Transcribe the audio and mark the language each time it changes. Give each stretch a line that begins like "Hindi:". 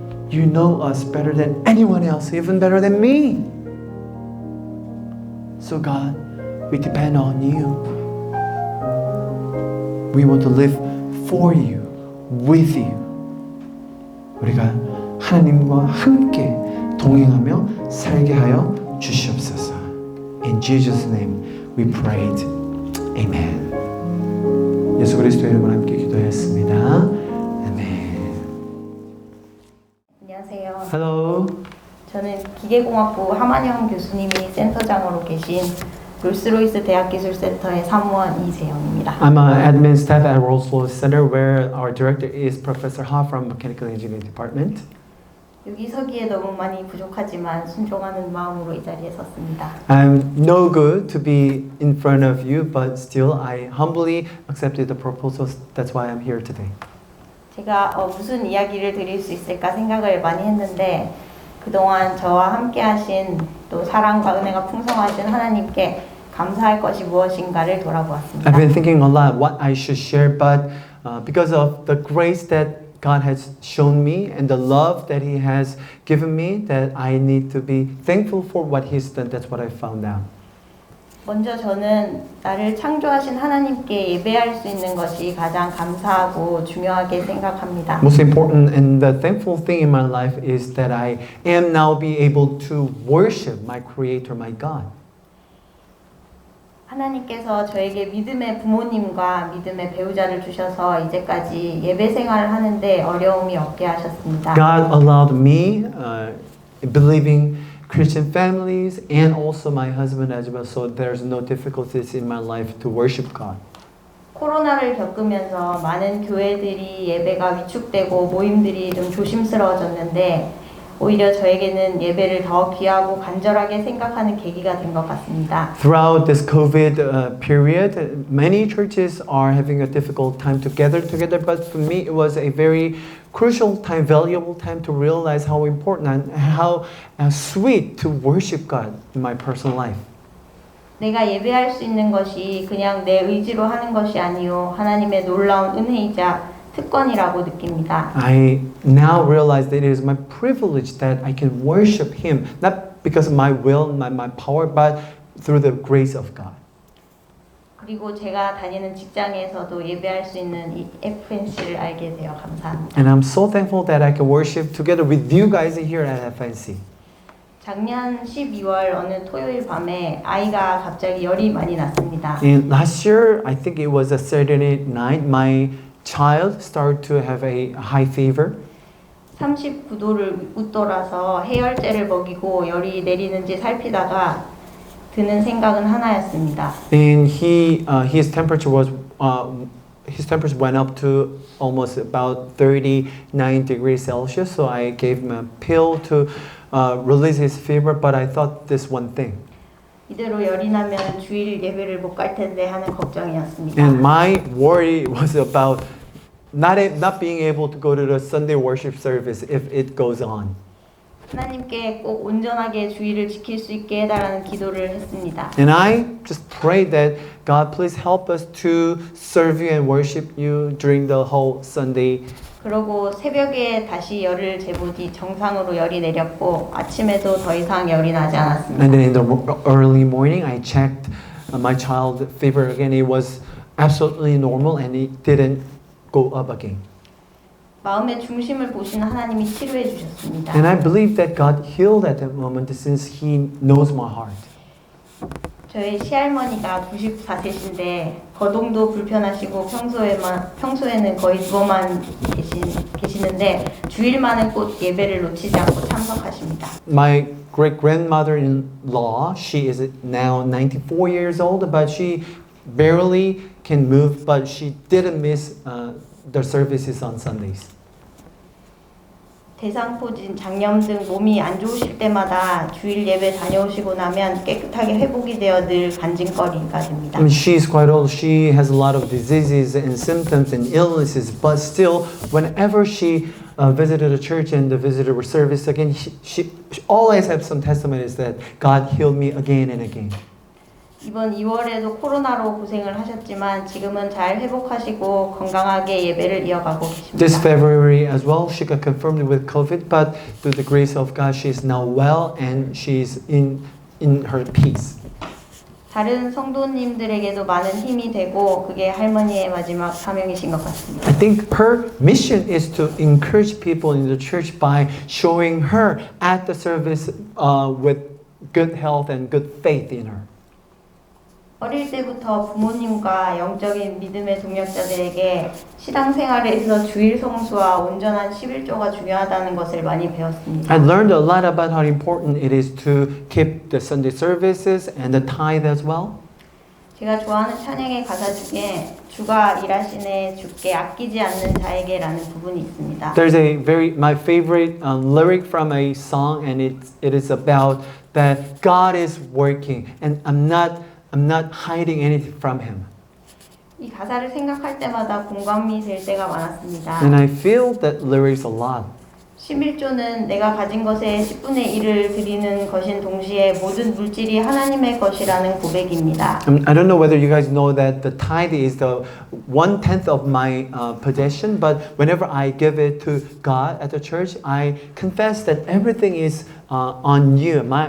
English: You know us better than anyone else, even better than me. So God, we depend on you. We want to live for you, with you.
Korean: 우리가 하나님과 함께 동행하며 살게 하여 주시옵소서.
English: In Jesus' name we prayed. Amen.
Korean: 예수 그리스도의 이름으로 함께 기도했습니다. 아멘. 안녕하세요.
English: Hello.
Korean: 저는 기계공학부 하만영 교수님이 센터장으로 계신 롤스로이스 대학기술센터의 사무원 이세영입니다.
English: I'm an admin staff at Rolls-Royce Center where our director is Professor Ha from Mechanical Engineering Department.
Korean: 여기 서기에 너무 많이 부족하지만 순종하는 마음으로 이 자리에 섰습니다.
English: I'm no good to be in front of you, but still I humbly accepted the proposals. That's why I'm here today.
Korean: 제가 무슨 이야기를 드릴 수 있을까 생각을 많이 했는데 그동안 저와 함께 하신 또 사랑과 은혜가 풍성하신 하나님께 감사할 것이 무엇인가를 돌아보았습니다.
English: I've been thinking a lot what I should share, but because of the grace that God has shown me and the love that He has given me, that I need to be thankful for what He's done. That's what I found out.
Korean: 먼저 저는 나를 창조하신 하나님께 예배할 수 있는 것이 가장 감사하고 중요하게 생각합니다.
English: Most important and the thankful thing in my life is that I am now be able to worship my Creator, my God.
Korean: 하나님께서 저에게 믿음의 부모님과 믿음의 배우자를 주셔서 이제까지 예배 생활을 하는데 어려움이 없게 하셨습니다.
English: God allowed me believing Christian families and also my husband as well, so there's no difficulties in my life to worship God.
Korean: 코로나를 겪으면서 많은 교회들이 예배가 위축되고 모임들이 좀 조심스러워졌는데 오히려 저에게는 예배를 더 귀하고 간절하게 생각하는 계기가 된 것 같습니다.
English: Throughout this COVID period, many churches are having a difficult time to gather together, but for me it was a very crucial time, valuable time to realize how important and how sweet to worship God in my personal life.
Korean: 내가 예배할 수 있는 것이 그냥 내 의지로 하는 것이 아니요 하나님의 놀라운 은혜이자 특권이라고 느낍니다.
English: I now realize that it is my privilege that I can worship Him, not because of my will, my power, but through the grace of God.
Korean: 그리고 제가 다니는 직장에서도 예배할 수 있는 이 FNC를 알게 되어 감사합니다.
English: And I'm so thankful that I can worship together with you guys here at FNC.
Korean: 작년 12월 어느 토요일 밤에 아이가 갑자기 열이 많이 났습니다.
English: And last year, I think it was a Saturday night, my child started to have a high fever.
Korean: 39도를 웃돌아서 해열제를 먹이고 열이 내리는지 살피다가 드는 생각은 하나였습니다.
English: And his temperature went up to almost about 39 degrees Celsius. So I gave him a pill to release his fever. But I thought this one thing.
Korean: 이대로 열이 나면 주일 예배를 못 갈 텐데 하는 걱정이었습니다.
English: And my worry was about not being able to go to the Sunday worship service if it goes on.
Korean: 하나님께 꼭 온전하게 주일을 지킬 수 있게 해달라는 기도를 했습니다.
English: And I just pray that God please help us to serve you and worship you during the whole Sunday.
Korean: 그러고 새벽에 다시 열을 재보니 정상으로 열이 내렸고 아침에도 더 이상 열이 나지 않았습니다.
English: And then in the early morning, I checked my child fever again. It was absolutely normal and it didn't go up again.
Korean: 마음의 중심을 보시는 하나님이 치료해 주셨습니다.
English: And I believe that God healed at that moment since He knows my heart.
Korean: 저희 시할머니가 94세신데 거동도 불편하시고 평소에는 거의 누워만 계시는데 주일만은 꼭 예배를 놓치지 않고 참석하십니다.
English: My great grandmother-in-law, she is now 94 years old, but she barely can move, but she didn't miss the services on Sundays.
Korean: 대상포진, 장염 등 몸이 안 좋으실 때마다 주일 예배 다녀오시고 나면 깨끗하게 회복이 되어 늘 간증거리가 됩니다.
English: I mean, she's quite old. She has a lot of diseases and symptoms and illnesses, but still, whenever she visited a church and visited a service again, she always has some testimonies that God healed me again and again.
Korean: 이번 2월에도 코로나로 고생을 하셨지만 지금은 잘 회복하시고 건강하게 예배를 이어가고 계십니다.
English: This February as well, she got confirmed with COVID, but through the grace of God, she is now well and she's in her peace.
Korean: 다른 성도님들에게도 많은 힘이 되고 그게 할머니의 마지막 사명이신 것 같습니다.
English: I think her mission is to encourage people in the church by showing her at the service with good health and good faith in her.
Korean: 어릴 때부터 부모님과 영적인 믿음의 동역자들에게 신앙생활에서 주일 성수와 온전한 11조가 중요하다는 것을 많이 배웠습니다.
English: I learned a lot about how important it is to keep the Sunday services and the tithe as well.
Korean: 제가 좋아하는 찬양의 가사 중에 주가 일하시네 주께 아끼지 않는 자에게라는 부분이 있습니다.
English: There's my favorite lyric from a song, and it is about that God is working and I'm not hiding anything from Him.
Korean: 이 가사를 생각할 때마다 공감이 될 때가 많았습니다.
English: And I feel that lyrics a lot.
Korean: 11조는 내가 가진 것의 10분의 1을 드리는 것인 동시에 모든 물질이 하나님의 것이라는 고백입니다.
English: I don't know whether you guys know that the tithe is the 1/10 of my possession, but whenever I give it to God at the church, I confess that everything is on you.